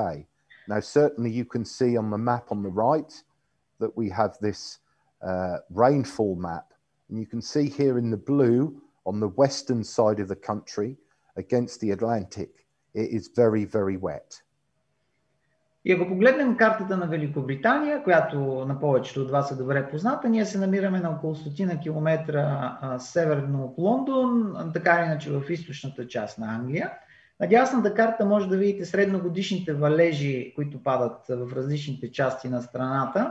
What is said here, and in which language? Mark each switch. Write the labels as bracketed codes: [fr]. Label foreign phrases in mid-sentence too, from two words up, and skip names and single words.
[en] Now, certainly you can see on the map on the right that we have this rainfall map. And you can see here in the blue on the western side of the country against the Atlantic, it is very, very wet. [bg] И ако погледнем картата на Великобритания, която на повечето от вас е добре позната, ние се намираме на около 100 километра северно от Лондон, така или иначе в източната част на Англия. На дясната карта може да видите средногодишните валежи, които падат в различните части на страната.